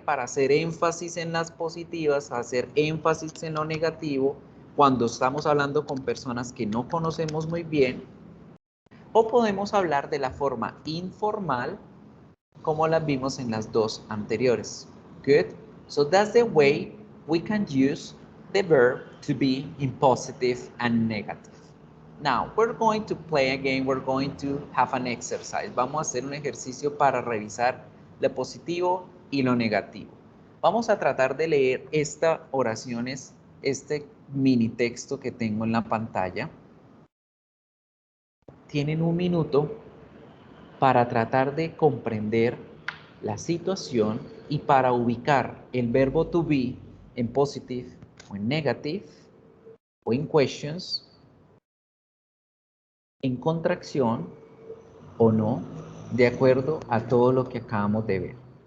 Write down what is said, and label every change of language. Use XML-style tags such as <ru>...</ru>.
<es>Para hacer énfasis en las positivas, hacer énfasis en lo negativo, cuando estamos hablando con personas que no conocemos muy bien. O podemos hablar de la forma informal, como las vimos en las dos anteriores.</es> <en>Good. So that's the way we can use the verb to be in positive and negative. Now, we're going to play a game. We're going to have an exercise.</en> <es>Vamos a hacer un ejercicio para revisar lo positivo y lo negativo. Vamos a tratar de leer estas oraciones, este mini texto que tengo en la pantalla. Tienen un minuto para tratar de comprender la situación y para ubicar el verbo to be en positive o en negative o en questions, en contracción o no, de acuerdo a todo lo que acabamos de ver.</es>